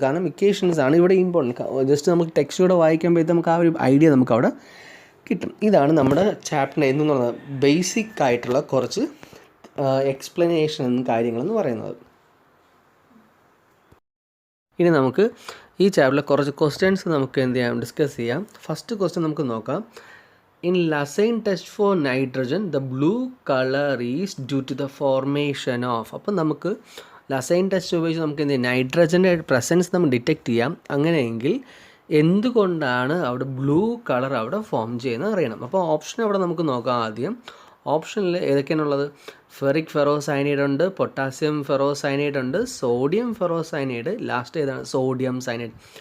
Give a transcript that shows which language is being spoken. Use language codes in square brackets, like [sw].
[ml] കാരണം ഇക്വേഷൻസ് ആണ് ഇവിടെ ഇമ്പോർട്ടൻറ്റ്. ജസ്റ്റ് നമുക്ക് ടെക്സ്റ്റൂടെ വായിക്കുമ്പോഴത്തേക്ക് നമുക്ക് ആ ഒരു ഐഡിയ നമുക്ക് അവിടെ കിട്ടും. ഇതാണ് നമ്മുടെ ചാപ്റ്റർ എന്ന് പറയുന്നത് ബേസിക് ആയിട്ടുള്ള കുറച്ച് എക്സ്പ്ലനേഷൻ കാര്യങ്ങളെന്ന് പറയുന്നത്. ഇനി നമുക്ക് ഈ ചാപ്റ്ററിലെ കുറച്ച് ക്വസ്റ്റ്യൻസ് നമുക്ക് എന്ത് ചെയ്യാം, ഡിസ്കസ് ചെയ്യാം. ഫസ്റ്റ് ക്വസ്റ്റ്യൻ നമുക്ക് നോക്കാം. [en] In Lassane test for nitrogen, the blue color is due to the formation of. [ml] അപ്പോൾ നമുക്ക് ലസൈൻ ടെസ്റ്റ് ഉപയോഗിച്ച് നമുക്ക് എന്ത് ചെയ്യാം, നൈട്രജൻ്റെ പ്രസൻസ് നമ്മൾ ഡിറ്റക്റ്റ് ചെയ്യാം. അങ്ങനെയെങ്കിൽ എന്തുകൊണ്ടാണ് അവിടെ ബ്ലൂ കളർ അവിടെ ഫോം ചെയ്യുന്നത് അറിയണം. അപ്പോൾ ഓപ്ഷൻ അവിടെ നമുക്ക് നോക്കാം. ആദ്യം ഓപ്ഷനിൽ ഏതൊക്കെയാണുള്ളത്, ഫെറിക് ഫെറോസൈനൈഡ് ഉണ്ട്, പൊട്ടാസ്യം ഫെറോസൈനൈഡ് ഉണ്ട്, സോഡിയം ഫെറോസൈനൈഡ്, ലാസ്റ്റ് ഏതാണ് സോഡിയം സൈനൈഡ്.